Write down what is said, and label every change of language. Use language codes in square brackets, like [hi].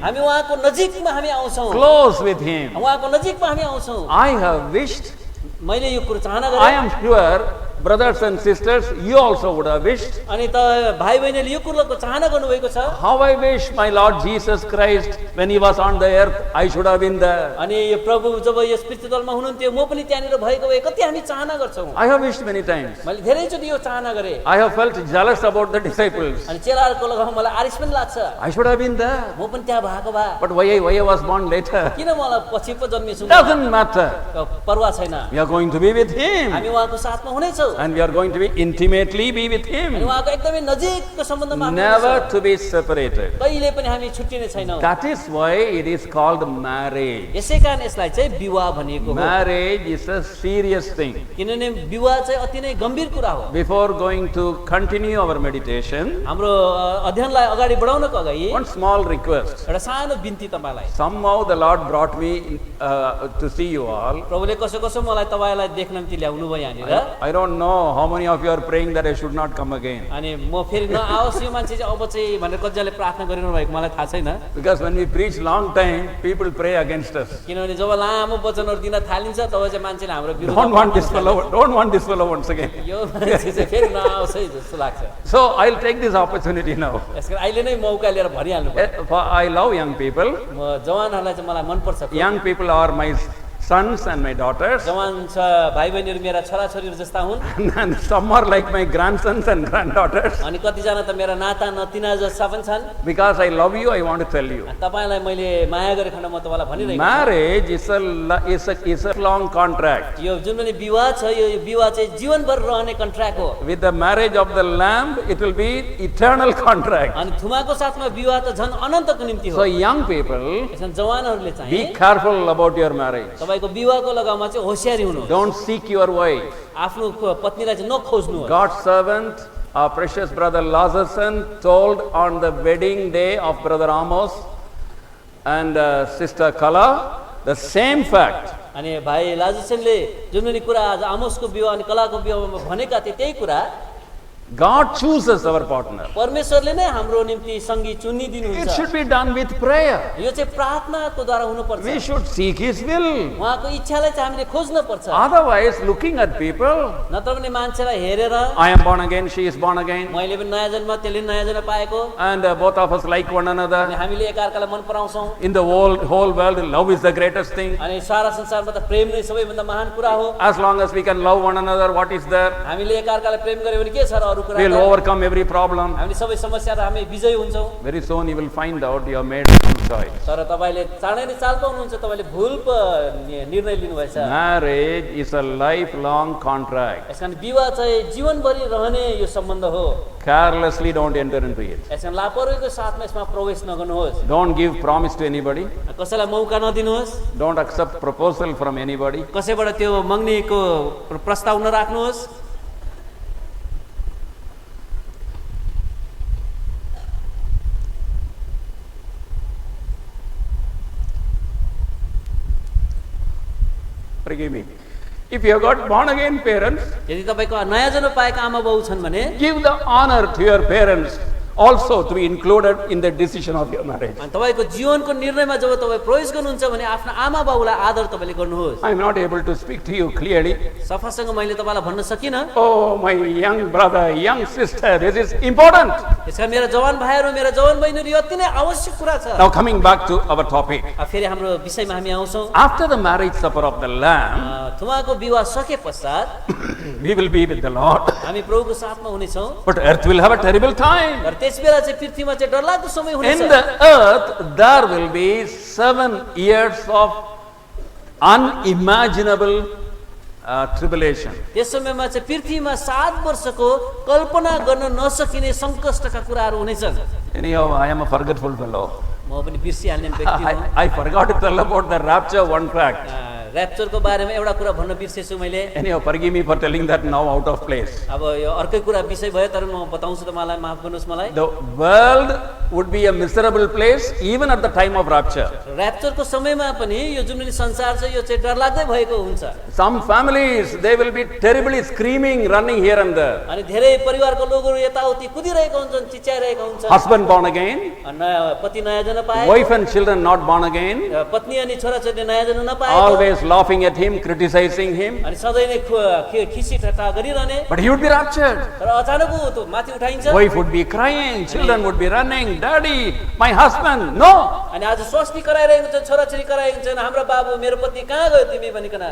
[ne] हामी उहाँको नजिकमा हामी आउँछौं [en] close with him. [ne] उहाँको नजिकमा हामी आउँछौं [en] I have wished, [ne] मैले यो कुरा चाहना [en] I [ne] गरे [en] am sure, brothers and sisters, you also would have wished. [ne] अनि त भाइ बहिनीले यो कुराको चाहना गर्नुभएको छ [en] How I wish my Lord Jesus Christ, when he was on the earth, I should have been there. [ne] अनि यो प्रभु जब यस पृथ्वी तलमा हुनुहुन्थ्यो म पनि त्यहाँनिर भएको भए कति हामी चाहना गर्छौं [en] I have wished many times. [ne] मैले धेरैचोटि यो चाहना गरे [en] I have felt jealous about the disciples. [ne] अनि चेलाहरूको लगाउँ मलाई आरिस पनि लाग्छ [en] I should have been there. [ne] म पनि त्यहाँ भएको भए [en] But why I was born later? [ne] किन मलाई पछि पो जन्मेछु [en] Doesn't matter. [ne] परवाह छैन [en] We are going to be with him. [ne] हामी उहाँको साथमा हुनेछौं [en] And we are going to be intimately be with [ne] अनि [en] him. [ne] उहाँको एकदमै नजिकको सम्बन्धमा हामी [en] Never [ne] हुनेछौं। [en] to be separated. [ne] कहिले पनि हामी छुट्टिने छैनौं [en] That is why it is called marriage. [ne] यसैकारण यसलाई चाहिँ विवाह भनिएको हो [en] Marriage is a serious thing. [ne] किनभने विवाह चाहिँ अति नै गम्भीर कुरा हो [en] Before going to continue our meditation, [ne] हाम्रो अध्ययनलाई अगाडि बढाउनको अगाडि [en] one small request. [ne] एउटा सानो बिन्ती तपाईलाई [en] Somehow the Lord brought me to see you all. [ne] प्रभुले कसो कसो मलाई तपाईलाई देख्न निम्ति ल्याउनु भयो यहाँनिर [en] I don't know how many of you are praying that I should not come again. [ne] अनि म फेरि नआओस् यो मान्छे चाहिँ अब चाहिँ भनेर कतिजनाले प्रार्थना गरिरहनु भएको मलाई थाहा छैन [en] Because when we preach long time, people pray against us. [ne] किनभने जब लामो वचनहरू दिन थालिन्छ तब चाहिँ मान्छेले हाम्रो [en] Don't [ne] विरोध [en] want this fellow once again. [ne] यो मान्छे चाहिँ फेरि नआओस् है जस्तो लाग्छ [en] So I'll take this opportunity now. [ne] यसकारण अहिले नै मौका लिएर भरिहाल्नु पर्छ [en] For I love young people. [ne] म जवानहरूलाई चाहिँ मलाई मनपर्छ [en] Young people are my sons and my daughters. [ne] जवान छ भाइ बहिनीहरू मेरा छोराछोरीहरू जस्ता हुन् [en] And some are like my grandsons and granddaughters. [ne] अनि कतिजना त मेरा नाता नतिना जस्ता पनि छन् [en] Because I love you, I want to tell you. [ne] तपाईलाई मैले माया गरेखण्ड म तपाईँलाई भनिरहेको छु [en] Marriage is a long contract. [ne] यो जुन पनि विवाह छ यो विवाह चाहिँ जीवनभर रहने कन्ट्र्याक्ट हो [en] With the marriage of the Lamb, it will be eternal contract. [ne] अनि थुमाको साथमा विवाह त झन् अनन्तको निम्ति हो [en] So young people, [ne] यसमा जवानहरूले चाहिँ [en] be careful about your marriage. [ne] तपाईको विवाहको लगाउमा चाहिँ होशियारी हुनु [en] Don't seek your wife. [ne] आफ्नो पत्नीलाई चाहिँ नखोज्नु [en] God's servant Our precious brother Lazarson told on the wedding day of brother Amos and sister Kala the same fact. [ne] अनि भाइ लाजसनले जुन पनि कुरा आज आमोसको विवाह अनि कलाको विवाहमा भनेका थिए त्यही कुरा [en] God chooses our partner. [ne] परमेश्वरले नै हाम्रो निम्ति संगी चुनिदिनुहुन्छ। [en] It should be done with prayer. [ne] यो चाहिँ प्रार्थनाको द्वारा हुनुपर्छ। [en] We should seek His will. [ne] उहाँको इच्छालाई चाहिँ हामीले खोज्न पर्छ। [en] Otherwise, looking at people, [ne] नत्र भने मान्छेलाई हेरेर [en] I am born again, she is born again, [ne] मैले पनि नयाँ जन्म त्यसले नयाँ जन्म पाएको [en] and both of us like one [ne] अनि [en] another. [ne] हामीले एकअर्कालाई मन पराउँछौँ [en] In the whole world, love is the greatest thing. [ne] अनि सारा संसारमा त प्रेम नै सबैभन्दा महान कुरा हो। [en] As long as we can love one another, what is there? [ne] हामीले एकअर्कालाई प्रेम गर्यो भने के छ र अरू कुरा [en] We'll overcome every problem. [ne] हामीले सबै समस्याहरू हामी विजयी हुन्छौँ। [en] Very soon you will find out you have made some choice. [ne] तर तपाईले चाँडै नै चाल पाउनुहुन्छ तपाईले भुल निर्णय लिनुभएछ। [en] Marriage is a lifelong contract. [ne] यसकारण विवाह चाहिँ जीवनभरि रहने यो सम्बन्ध हो। [en] Carelessly don't enter into it. [ne] यसकारण लापरवाहीको साथमा यसमा प्रवेश नगर्नुहोस्। [en] Don't give promise to anybody. [ne] कसैलाई मौका नदिनुहोस्। [en] Don't accept proposal from anybody. [ne] कसैबाट त्यो मग्नीको प्रस्ताव नराख्नुहोस्। [en] Forgive me. If you have got born again parents, [ne] यदि तपाईको नयाँ जन्म पाएका आमा बाउ छन् भने [en] give the honor to your parents also to be included in the decision of your marriage. [ne] अनि तपाईको जीवनको निर्णयमा जब तपाई प्रवेश गर्नुहुन्छ भने आफ्नो आमा बाउलाई आदर तपाईले गर्नुहोस्। [en] I am not able to speak to you clearly. [ne] सफासँग मैले तपाईलाई भन्न सकिनँ। [en] Oh, my young brother, young sister, this is important. [ne] यसका मेरा जवान भाइहरू मेरा जवान बहिनीहरू यो अति नै आवश्यक कुरा छ। [en] Now coming back to our topic. [ne] फेरि हाम्रो विषयमा हामी आउँछौँ। [en] After the marriage supper of the Lamb, [ne] थुमाको विवाह सके पश्चात [en] we will be with the Lord. [ne] हामी प्रभुको साथमा हुनेछौँ। [en] But earth will have a terrible time. [ne] र त्यसबेला चाहिँ पृथ्वीमा चाहिँ डरलाग्दो समय हुनेछ। [en] In the earth, there will be 7 years of unimaginable tribulation. [ne] त्यस समयमा चाहिँ पृथ्वीमा 7 वर्षको कल्पना गर्न नसकिने सङ्कष्टका कुराहरू हुनेछन्। [en] Anyhow, I am a forgetful fellow. [ne] म पनि बिर्सिहाल्ने व्यक्ति हुँ। [en] I forgot to tell about the rapture one fact. [ne] ऱ्याप्चरको बारेमा एउटा कुरा भन्न बिर्सेछु मैले। [en] Anyhow, forgive me for telling that now out of place. [ne] अब यो अर्कै कुरा विषय भयो तर म बताउँछु तपाईँलाई माफ गर्नुहोस् मलाई। [en] The world would be a miserable place even at the time of rapture. [ne] ऱ्याप्चरको समयमा पनि यो जुन पनि संसार छ यो चाहिँ डरलाग्दै भएको हुन्छ। [en] Some families, they will be terribly screaming, running here and there. [ne] अनि धेरै परिवारको लोगहरू यताउति कुदिरहेका हुन्छन्, चिच्याइरहेका हुन्छन्। [en] Husband born again, [ne] नयाँ पति नयाँ जन्म पाए, [en] wife and children not born again, [ne] पत्नी अनि छोराछोरीले नयाँ जन्म नपाए, [en] always laughing at him, criticizing him. [ne] अनि सधैँ नै खिसी ठट्टा गरिरहने। [en] But he would be raptured. [ne] तर अचानक ऊ त्यो माथि उठाइन्छ। [en] Wife would be crying, children would be running, Daddy, my husband, no. [ne] अनि आज स्वास्नी कराइरहेको हुन्छ, छोराछोरी कराइरहेको हुन्छ, हाम्रो बाबु मेरो पति कहाँ गयो तिमी भनिकन।